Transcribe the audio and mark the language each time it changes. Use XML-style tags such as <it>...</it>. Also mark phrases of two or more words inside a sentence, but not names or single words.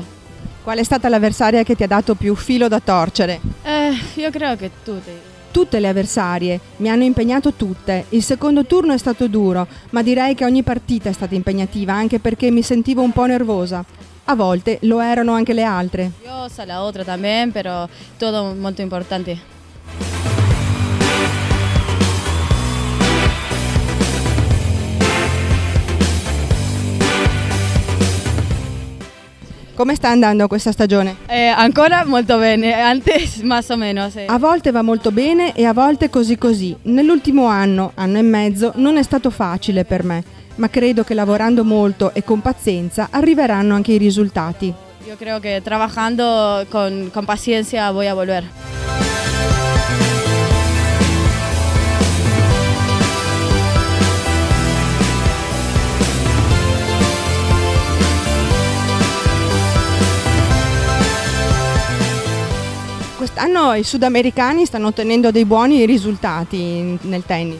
<it>Qual è stata l'avversaria che ti ha dato più filo da torcere? Io credo che tutti. Tutte le avversarie, mi hanno impegnato tutte. Il secondo turno è stato duro, ma direi che ogni partita è stata impegnativa anche perché mi sentivo un po' nervosa. A volte lo erano anche le altre. Io so</it> <es>la otra también, pero todo</es> <it>molto importante.</it> <es>Come sta andando questa stagione?</es> <it>Ancora molto bene,</it> <es>antes más o menos.</es> <it>A volte va molto bene e a volte così così. Nell'ultimo anno e mezzo, non è stato facile per me, ma credo che lavorando molto e con pazienza arriveranno anche i risultati. Io credo che</it> <es>trabajando con paciencia voy a volver.</es> <it>Quest'anno i sudamericani stanno ottenendo dei buoni risultati nel tennis.</it>